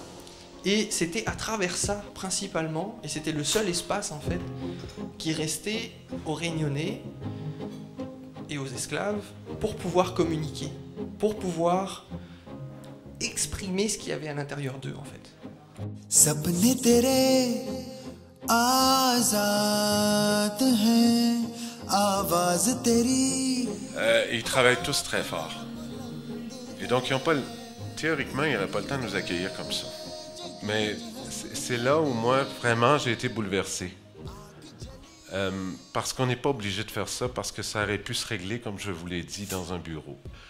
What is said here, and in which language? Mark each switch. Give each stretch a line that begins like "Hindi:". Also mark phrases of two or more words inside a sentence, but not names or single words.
French: Et c'était à travers ça, principalement, et c'était le seul espace, en fait, qui restait aux Réunionnais et aux esclaves pour pouvoir communiquer, pour pouvoir exprimer ce qu'il y avait à l'intérieur d'eux, en fait.
Hindi: सपने तेरे आजाद हैं आवाज तेरी
French: Ils travaillent tous très fort. Et donc, théoriquement, ils n'auraient pas le temps de nous accueillir comme ça. Mais c'est là où moi, vraiment, j'ai été bouleversé. Parce qu'on n'est pas obligé de faire ça, parce que ça aurait pu se régler, comme je vous l'ai dit, dans un bureau.